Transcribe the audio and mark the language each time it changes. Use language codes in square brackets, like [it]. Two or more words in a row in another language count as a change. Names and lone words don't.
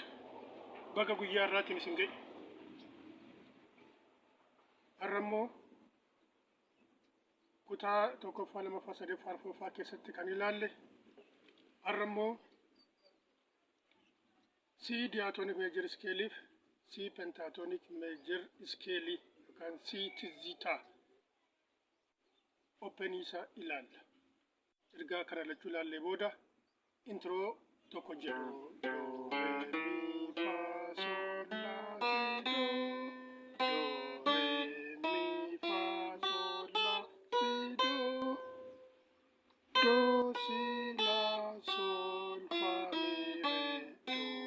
[om] Baga guyyaa har'aatiin isin ga'e. Har'a immoo kutaa tokkoffaa lamaffaa sadaffaa arfaffaa keessatti kan ilaalle har'a immoo [en] C diatonic major scale C pentatonic major scale [om] yookaan C tizzita open isa ilaalla. Ergaa kana lachuu ilaallee booda intro tokko jedhu do re mi fa sol la si do re mi fa sol la si do si la sol fa mi re